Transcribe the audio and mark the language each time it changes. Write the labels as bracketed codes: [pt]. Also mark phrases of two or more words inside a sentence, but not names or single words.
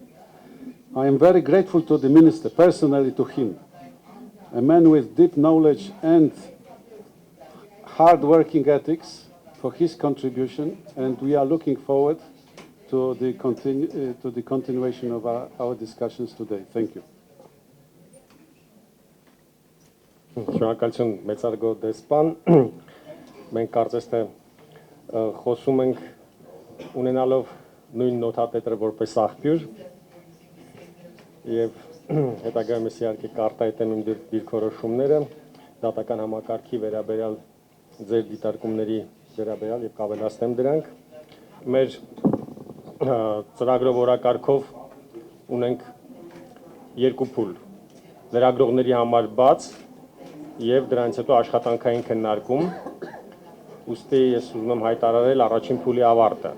[en] I am very grateful to the Minister, personally to him, a man with deep knowledge and hard-working ethics, for his contribution, and we are looking forward to the continuation of our discussions today. Thank you. [hy] Շնորհակալություն մեծարգո դեսպան, մենք կարծես թե խոսում ենք ունենալով նույն նոթատետրը որպես աղբյուր եւ հետագայում ես իհարկե կարտահայտեմ իմ դիրքորոշումները դատական համակարգի վերաբերյալ ձեր դիտարկումների վերաբերյալ եւ կավելացնեմ դրանք մեր ծրագրով օրակարգով ունենք երկու փուլ լրագրողների համար բաց եւ դրանից հետո աշխատանքային քննարկում ուստի ես ուզում եմ հայտարարել առաջին փուլի ավարտը